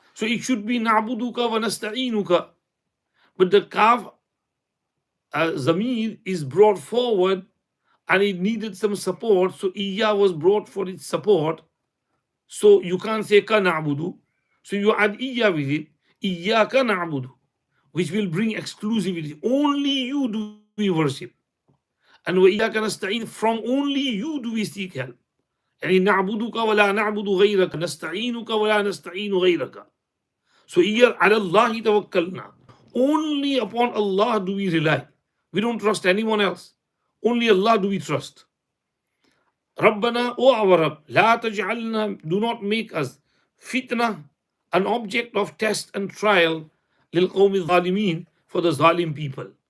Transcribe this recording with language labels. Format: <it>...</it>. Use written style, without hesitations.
<en>So it should be na'buduka wa nasta'inuka, but the kaf zamir is brought forward and it needed some support, so iyya was brought for its support. So you can't say ka na'budu, so you add iyya with it, iyyaka na'budu, which will bring exclusivity. Only you do we worship. And</en> <ar>وَإِيَّاكَ نَسْتَعِينُ,</ar> <en>from only you do we seek help.</en> <ar>يعني نعبدك ولا نعبد غيرك نستعينك ولا نستعين غيرك.</ar> <en>So here</en> <ar>على الله توكلنا.</ar> <en>Only upon Allah do we rely. We don't trust anyone else. Only Allah do we trust.</en> <ar>ربنا,</ar> <en>O our Rabb,</en> <ar>لا تجعلنا,</ar> <en>do not make us fitna, an object of test and trial,</en> <ar>للقوم الظالمين,</ar> <en>for the zalim people.</en>